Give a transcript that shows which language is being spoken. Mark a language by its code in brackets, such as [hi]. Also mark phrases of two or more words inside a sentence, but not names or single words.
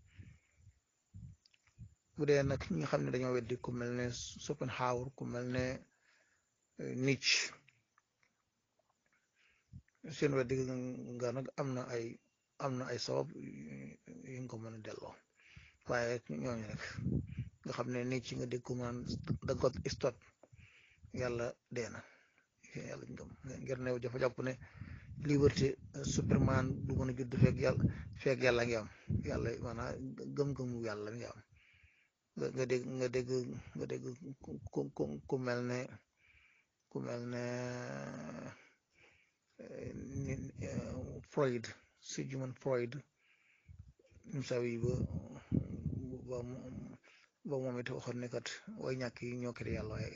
[wo] bu dee nag ñi nga xam ne dañoo weddi ku mel ne Schopenhauer ku mel ne Nietzsche seen weddi nga nag am na ay sabab yu nga ko mën a delloo waaye ñooñu rek nga xam ne Nietzsche nga dégg ko man [en] the God is dead [wo] yàlla dee na yàlla ngir ne dafa jàpp ne liberté Superman du mën a judd fekk yàlla ngi am yàlla maanaam gëm-gëmu yàlla ngi am. nga dégg ku mel ne Freud Sigmund Freud misawi ba moom it waxoon ne kat way ñàkk yi ñoo kere yàlla waaye